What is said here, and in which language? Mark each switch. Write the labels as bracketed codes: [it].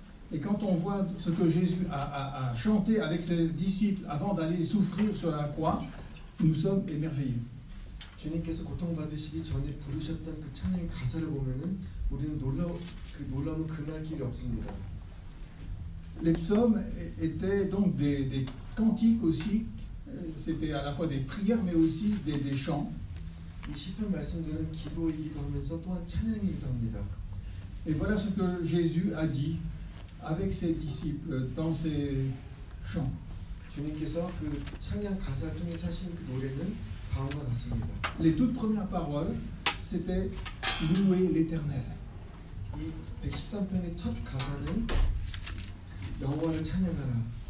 [fr] Et quand on voit ce que Jésus a chanté avec ses disciples avant d'aller souffrir sur la croix, nous sommes émerveillés. [ko] 주님께서 고통받으시기 전에 부르셨던 그 찬양의 가사를 보면은 우리는 놀라운 금할 길이 없습니다. [fr] Les psaumes étaient donc des cantiques aussi, c'était à la fois des prières mais aussi des chants. [ko] 이 시편 말씀들은 기도이기도 하면서 또한 찬양이기도 합니다. [fr] Et voilà ce que Jésus a dit avec ses disciples dans ses chants. [ko] 주님께서 그 찬양 가사를 통해 하신 그 노래는 다음과 같습니다. [fr] Les toutes premières paroles, c'était louer l'Éternel. [ko] 이 113편의 첫 가사는 여호와를 찬양하라.